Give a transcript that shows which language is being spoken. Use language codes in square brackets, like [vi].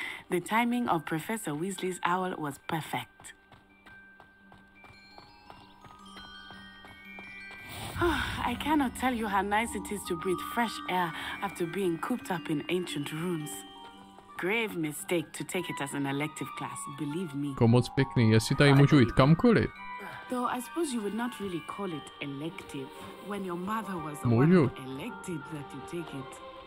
[en] The timing of Professor Weasley's owl was perfect. I cannot tell you how nice it is to breathe fresh air after being cooped up in ancient rooms. Grave mistake to take it as an elective class, believe me. [cs] Moc pěkný, jestli tady můžu jít kamkoliv. [en] Though I suppose you would not really call it elective when your mother was the [cs] Můžu. [en] one who elected that you take it.